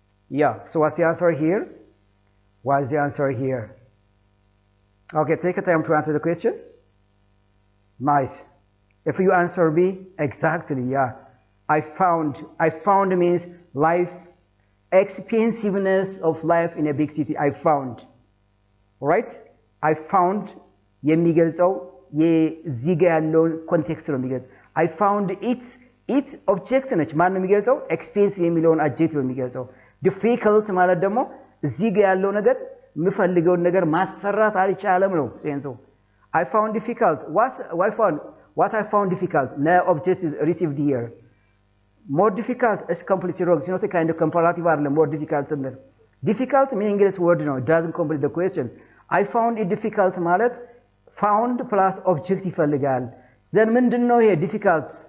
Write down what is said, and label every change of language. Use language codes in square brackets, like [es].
[en] Yeah, so what's the answer here? What's the answer here? Okay, take a time to answer the question. Nice. If you answer B, exactly, yeah. I found means life, expensiveness of life in a big city. I found. Right? I found [am] የሚገልጸው የዚህ ጋር ያለውን ኮንቴክስት ነው የሚገልጸው። [en] I found it object [am] ነች። ማን ነው የሚገልጸው? expensive የሚለውን adjective ነው የሚገልጸው። difficult ማለት ደግሞ እዚህ ጋር ያለው ነገር የምፈልገውን ነገር ማሰራት አልቻለም ነው ሴንሱ። [en] I found difficult. What I found difficult? No object is received here. More difficult is completely wrong. It's not a kind of comparative article. More difficult similar. Difficult meaningless word no. It doesn't complete the question. I found it difficult [am] ማለት [en] found plus object [am] ይፈልጋል። [en] then [am] ምንድነው ይሄ [en] difficult?